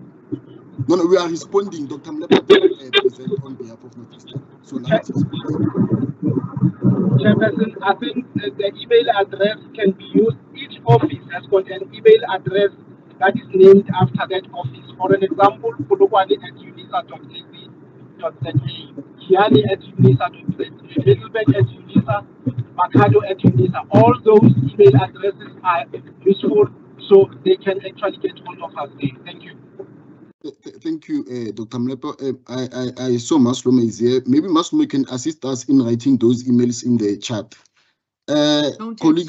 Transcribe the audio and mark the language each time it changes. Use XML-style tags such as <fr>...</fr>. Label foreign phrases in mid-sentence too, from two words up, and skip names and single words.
<en>No, we are responding. Dr. Mlepa present on behalf of Northeastern. So now it's Chairperson, I think the email address can be used. Each office has got an email address that is named after that office. For an example, Polokwane@unisa.ac.za, Kiani @unisa.za, Midlands @unisa, Makhado @unisa. All those email addresses are useful, so they can actually get hold of us there. Thank you. Thank you, Dr. Mlepa. I saw Masloma is here. Maybe Masloma can assist us in writing those emails in the chat. Colleagues,</en>